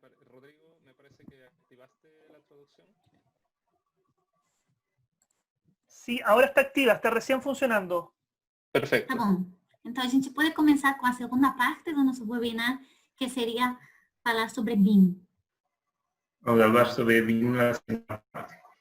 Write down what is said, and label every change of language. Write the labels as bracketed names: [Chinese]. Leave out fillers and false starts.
[Spanish] Rodrigo, me parece que activaste la traducción. Sí, ahora está activa, está recién funcionando. Perfecto. [Portuguese] Tá bom. Então, a gente pode começar com a segunda parte do nosso webinar, que seria falar sobre BIM. [Spanish] Vamos a hablar sobre BIM en la segunda parte.